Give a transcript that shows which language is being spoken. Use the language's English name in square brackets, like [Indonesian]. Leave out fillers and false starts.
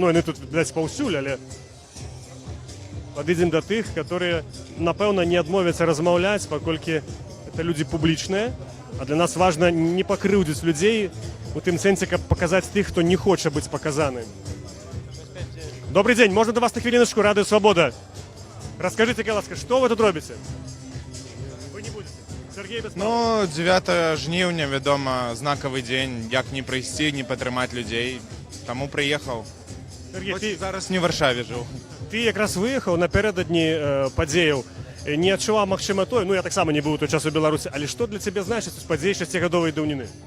[Belarusian] Ну, яны тут, блядь, паўсюль, але падыдзем да тых, которые, напэўна, не адмовяцца размаўляць, паколькі это людзі публічныя. А для нас важно не пакрыўдзіць людзей у тым сэнсе, каб паказаць тых, хто не хоча быць паказаны. [Russian] Добрый день, можно до вас на хвилиночку? Радио Свобода. Расскажите, ласка, что вы тут робите? Вы не будете. Сергей Беспалов. [Belarusian] Ну, 9 жніўня, вядома, знакавы дзень, як не прыйсці, не падтрымаць людзей. Таму прыехаў. Сергей, зараз не ў Варшаве жыў. Ты якраз выехаў напярэдадні падзеяў. Не адчуваў, магчыма, той, ну я таксама не быў у той час у Беларусі, але што для цябе значыць падзеі 6-гадовай даўніны?